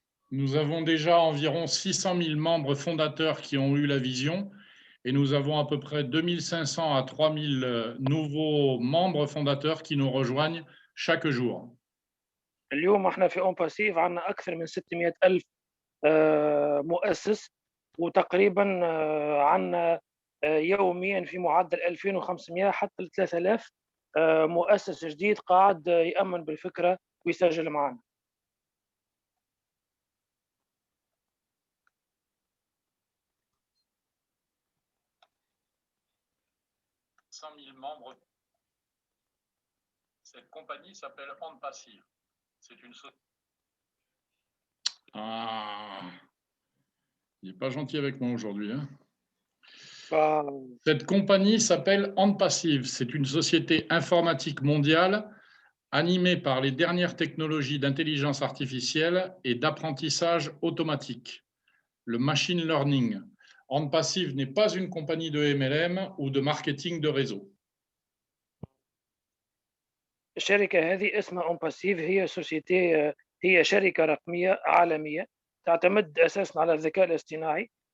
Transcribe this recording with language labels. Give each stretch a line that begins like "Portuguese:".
French: Nous avons déjà environ 600 000 membres fondateurs qui ont eu la vision et nous avons à peu près 2500 à 3000 nouveaux membres fondateurs qui nous rejoignent chaque jour.
Arabic: اليوم احنا في اون باسيف عندنا اكثر من 600,000 مؤسس وتقريبا عندنا يوميا في معدل 2500 حتى 3000 مؤسس جديد قاعد يأمن بالفكرة ويسجل معنا.
French: membres. Cette compagnie s'appelle OnPassive. C'est une société. Ah, il n'est pas gentil avec moi aujourd'hui. Hein. Cette compagnie s'appelle OnPassive. C'est une société informatique mondiale animée par les dernières technologies d'intelligence artificielle et d'apprentissage automatique, le machine learning. OnPassive n'est pas une compagnie de MLM ou de marketing de réseau.
Arabic: الشركة هذه اسمها OnPassive. هي شركة رقمية عالمية تعتمد أساساً على الذكاء الاصطناعي.